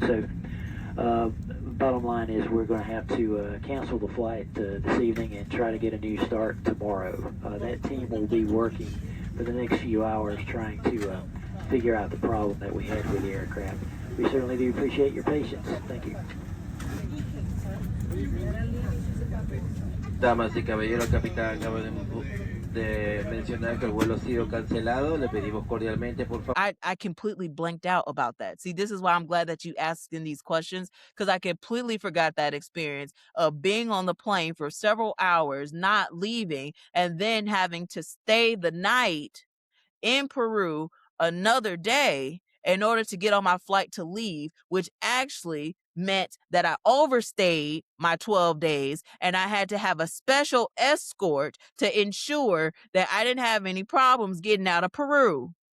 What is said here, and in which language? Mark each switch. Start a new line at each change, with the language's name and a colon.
English: So bottom line is we're going to have to cancel the flight this evening and try to get a new start tomorrow. That team will be working for the next few hours trying to figure out the problem that we had with the aircraft. We certainly do appreciate your patience. Thank you.
Spanish: Damas y caballeros, capitán acaba de mencionar que el vuelo ha sido cancelado. Le pedimos cordialmente, por favor.
English: I completely blanked out about that. See, this is why I'm glad that you asked in these questions, because I completely forgot that experience of being on the plane for several hours, not leaving, and then having to stay the night in Peru another day in order to get on my flight to leave, which actually meant that I overstayed my 12 days and I had to have a special escort to ensure that I didn't have any problems getting out of Peru.